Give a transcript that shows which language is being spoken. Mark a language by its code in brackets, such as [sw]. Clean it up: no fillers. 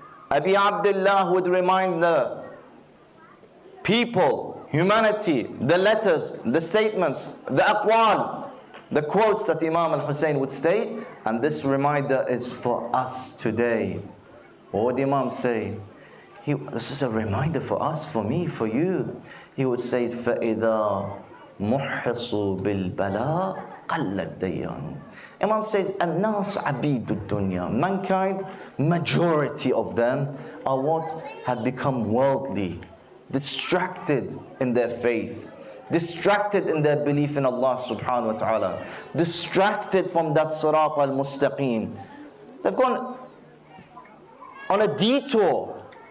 [en] Abi Abdullah would remind the people, humanity, the letters, the statements, the aqwal, the quotes that Imam al-Hussain would state. And this reminder is for us today. What would the Imam say? This is a reminder for us, for me, for you. He would say, [ar] فَإِذَا مُحِّصُوا بِالْبَلَاءِ قَلَّ الدَّيَّانِ. [en] Imam says, [ar] النَّاسْ عَبِيدُ الدُّنْيَا. [en] Mankind, majority of them are what? Have become worldly, distracted in their faith, distracted in their belief in Allah subhanahu wa ta'ala, distracted from that Sirat al-Mustaqim. They've gone on a detour.